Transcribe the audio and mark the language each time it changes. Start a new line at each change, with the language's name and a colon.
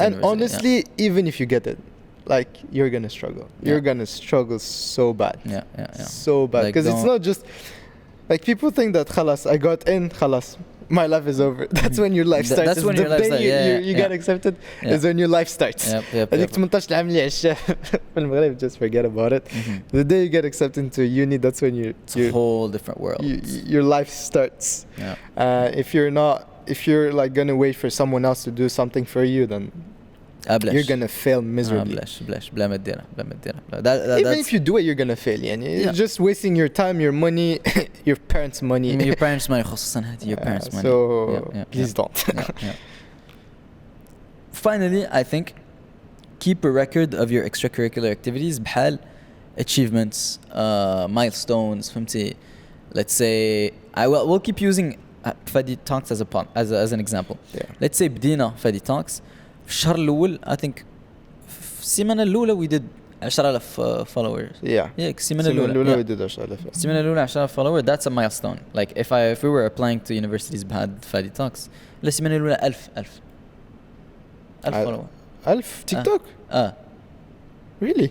English: and honestly even if you get it like you're gonna struggle. You're gonna struggle so bad. So bad because like, it's not just like people think that خلاص I got in خلاص my life is over. That's when your life starts. That's when your life starts. You get accepted is when your life starts.
Arabic: هذيك 18 عام اللي عشتها في المغرب
English: just forget about it. The day you get accepted into uni that's when it's a whole different world. Your life starts. If you're like gonna wait for someone else to do something for you then you're gonna fail miserably.
Arabic: بلاش بلا ما ديرها.
English: Even if you do it you're gonna fail يعني you're just wasting your time, your money, your parents' money. Your parents' money
Arabic: خصوصا هذه
English: your parents' money. So please don't. Finally, I think keep a record of your extracurricular activities بحال achievements, milestones.
Arabic: فهمتي?
English: Let's say we'll keep using FADI talks as an example. Let's say بدينا FADI talks
Arabic: في الشهر الأول
English: I think
Arabic: في السيمانة الأولى
English: we did 10,000 followers.
Arabic: السيمانة الأولى
English: we did 10,000.
Arabic: السيمانة الأولى 10,000 followers.
English: That's a milestone. Like if we were applying to universities بهاد FADI talks السيمانة الأولى 1000 follower.
Arabic: 1000 تيك توك؟ Really?